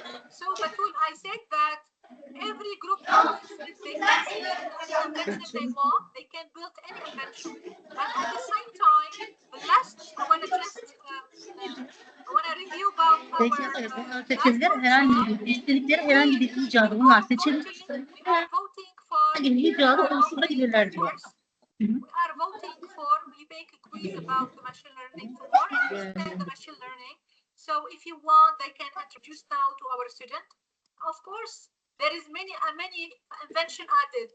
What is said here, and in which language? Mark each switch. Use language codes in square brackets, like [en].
[en] So Batul, I said that every group of students, they can select any invention they want, they can build any invention. But at the same time, the last, I want to just I want to review about our [tr] Bunlar seçebilir. Herhangi bir istedikleri herhangi bir icadı bunlar seçebilir. [en] we are voting for [tr] Hangi icadı oluşturabilirler diyor. [en] we are voting for, we make a quiz about the machine learning to more understand the machine learning. So if you want, they can introduce now to our student. Of course, there is many invention added.